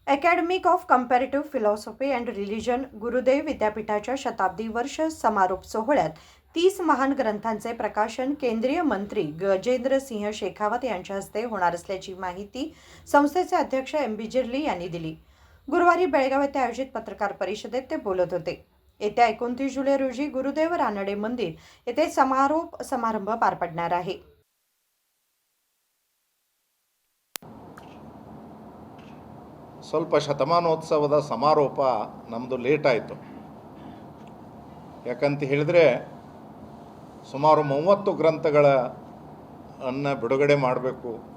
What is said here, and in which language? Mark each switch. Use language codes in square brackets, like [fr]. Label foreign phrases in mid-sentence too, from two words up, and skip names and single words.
[mr] अकॅडमिक ऑफ कंपॅरेटिव्ह फिलॉसॉफी अँड रिलिजन गुरुदेव विद्यापीठाच्या शताब्दी वर्ष समारोप सोहळ्यात 30 महान ग्रंथांचे प्रकाशन केंद्रीय मंत्री गजेंद्र सिंह शेखावत यांच्या हस्ते होणार असल्याची माहिती संस्थेचे अध्यक्ष एम.बी. जिरली यांनी दिली. गुरुवारी बेळगाव येथे आयोजित पत्रकार परिषदेत ते बोलत होते. येत्या 29 जुलै रोजी गुरुदेव रानडे मंदिर येथे समारोप समारंभ पार पडणार आहे. [kn] ಸ್ವಲ್ಪ ಶತಮಾನೋತ್ಸವದ ಸಮಾರೋಪ ನಮ್ಮದು ಲೇಟ್ ಆಯಿತು. ಯಾಕಂತ ಹೇಳಿದರೆ ಸುಮಾರು 30 ಗ್ರಂಥಗಳನ್ನು ಬಿಡುಗಡೆ ಮಾಡಬೇಕು.